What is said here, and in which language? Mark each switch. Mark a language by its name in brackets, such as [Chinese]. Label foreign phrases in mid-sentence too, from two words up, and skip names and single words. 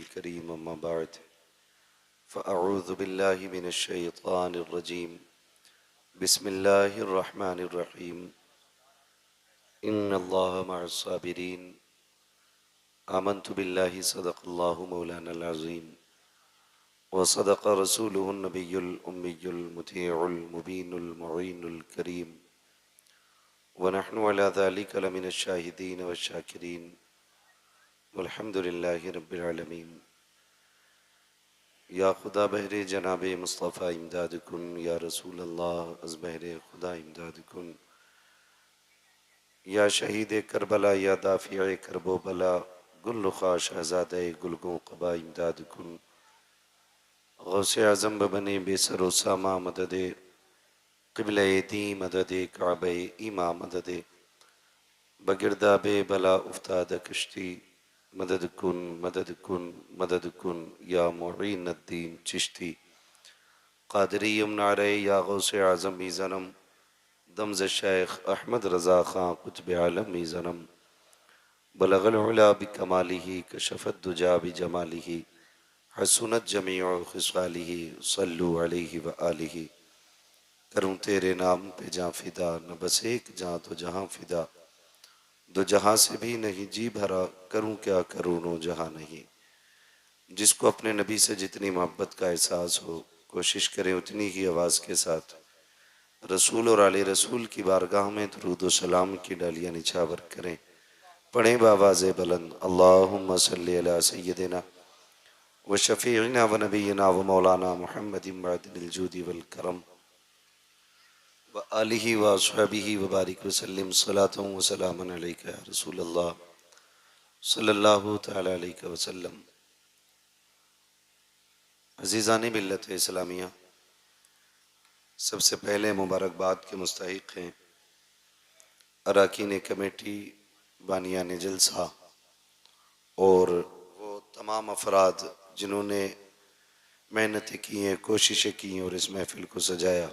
[Arabic] كريم أما بعد فأعوذ بالله من الشيطان الرجيم بسم الله الرحمن الرحيم إن الله مع الصابرين آمنت بالله صدق الله مولانا العظيم وصدق رسوله النبي الأمي المطيع المبين المعين الكريم ونحن على ذلك لمن الشاهدين والشاكرين والحمد لله رب العالمين. [Persian] یا خدا بہر جناب مصطفی امداد کن، یا رسول الله از بہر خدا امداد کن، یا شہید کربلا یا دافع کرب و بلا گل رخا شہزادہ گلگوں قبا امداد کن. غوث اعظم بمن بے سر و ساماں مددے قبلۂ دیں مددے کعبۂ ایماں مددے بگرداب بلا افتاد کشتی مدد کن مدد کن مدد کن یا معین الدین چشتی قادری نعرہ یا غوث اعظم این زنم دم ز شیخ احمد رضا خاں قطب عالم این زنم [Arabic] بلغ العلى بكماله كشف الدجى بجماله حسنت جميع خصاله صلوا عليه وآله. [Urdu] کروں تیرے نام پہ جاں فدا، نہ بس ایک جاں تو جہاں فدا، دو جہاں سے بھی نہیں جی بھرا، کروں کیا کروں نو جہاں نہیں. جس کو اپنے نبی سے جتنی محبت کا احساس ہو، کوشش کریں اتنی ہی آواز کے ساتھ رسول اور آل رسول کی بارگاہ میں درود و سلام کی ڈالیاں نچھاور کریں. پڑھیں باآواز بلند [Arabic] اللهم صل على سيدنا وشفيعنا ونبينا ومولانا محمد معدن الجود والكرم وآله وأصحابه وبارك وسلم صلاة وسلاما عليك يا رسول الله صلى الله تعالى عليه وسلم. [Urdu] عزیزان ملت اسلامیہ، سب سے پہلے مبارکباد کے مستحق ہیں ارکان کمیٹی، بانیان جلسہ اور وہ تمام افراد جنہوں نے محنتیں کی ہیں، کوششیں کی ہیں اور اس محفل کو سجایا.